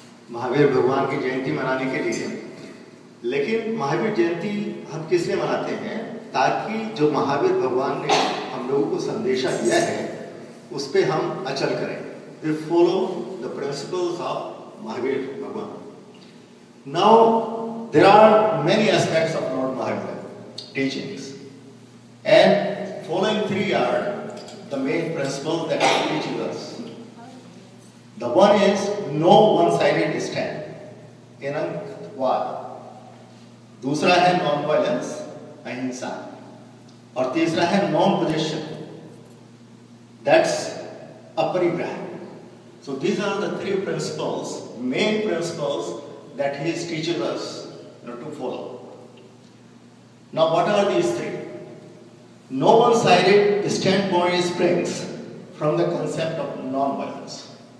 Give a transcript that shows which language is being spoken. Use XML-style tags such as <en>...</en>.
<hi>महावीर भगवान की जयंती मनाने के लिए। लेकिन महावीर जयंती हम किस लिए मनाते हैं? ताकि जो महावीर भगवान ने हम लोगों को संदेशा दिया है उस पर हम अचल करें।</hi> <en>We follow the principles of Mahavir Bhagwan. Now there are many aspects of Lord Mahavir teachings, and following three are the main principles that he teaches us. The one is no one-sided stand, इनंकवाद।</en> <hi>दूसरा है non violence, अहिंसा। और तीसरा है non possession, that's अपरिग्रह।</hi> <en>So these are the three principles, main principles that he teaches us to follow. Now what are these three? No one-sided standpoint springs from the concept of non-violence.</en>